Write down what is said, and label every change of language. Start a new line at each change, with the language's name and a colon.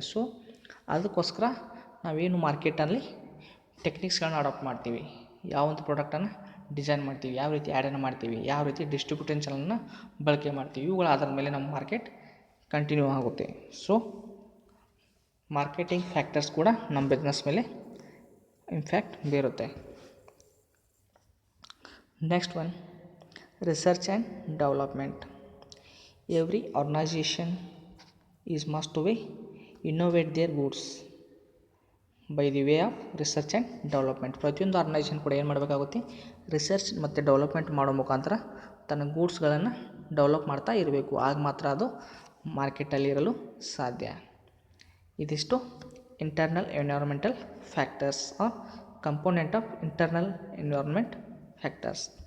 Kannada: So ಅದಕ್ಕೋಸ್ಕರ ನಾವೇನು ಮಾರ್ಕೆಟಲ್ಲಿ ಟೆಕ್ನಿಕ್ಸ್ಗಳನ್ನ ಅಡಾಪ್ಟ್ ಮಾಡ್ತೀವಿ, ಯಾವೊಂದು ಪ್ರಾಡಕ್ಟನ್ನು ಡಿಸೈನ್ ಮಾಡ್ತೀವಿ, ಯಾವ ರೀತಿ ಆ್ಯಡನ್ನು ಮಾಡ್ತೀವಿ, ಯಾವ ರೀತಿ ಡಿಸ್ಟ್ರಿಬ್ಯೂಷನ್ ಚಾನಲ್ನ ಬಳಕೆ ಮಾಡ್ತೀವಿ, ಇವುಗಳ ಆಧಾರದ ಮೇಲೆ ನಮ್ಮ ಮಾರ್ಕೆಟ್ ಕಂಟಿನ್ಯೂ ಆಗುತ್ತೆ. ಸೊ ಮಾರ್ಕೆಟಿಂಗ್ ಫ್ಯಾಕ್ಟರ್ಸ್ ಕೂಡ ನಮ್ಮ ಬಿಸ್ನೆಸ್ ಮೇಲೆ ಇಂಪ್ಯಾಕ್ಟ್ ಬೀರುತ್ತೆ.
English: Next one, research and development. Every organization is must to be innovate their goods by the way of research and development.
Kannada: ಪ್ರತಿಯೊಂದು ಆರ್ಗನೈಸೇಷನ್ ಕೂಡ ಏನು ಮಾಡಬೇಕಾಗುತ್ತೆ, ರಿಸರ್ಚ್ ಮತ್ತು ಡೆವಲಪ್ಮೆಂಟ್ ಮಾಡೋ ಮುಖಾಂತರ ತನ್ನ ಗೂಡ್ಸ್ಗಳನ್ನು ಡೆವಲಪ್ ಮಾಡ್ತಾ ಇರಬೇಕು. ಆಗ ಮಾತ್ರ ಅದು ಮಾರ್ಕೆಟಲ್ಲಿ ಇರಲು ಸಾಧ್ಯ. ಇದಿಷ್ಟು
English: Internal environmental factors are component of internal environment factors.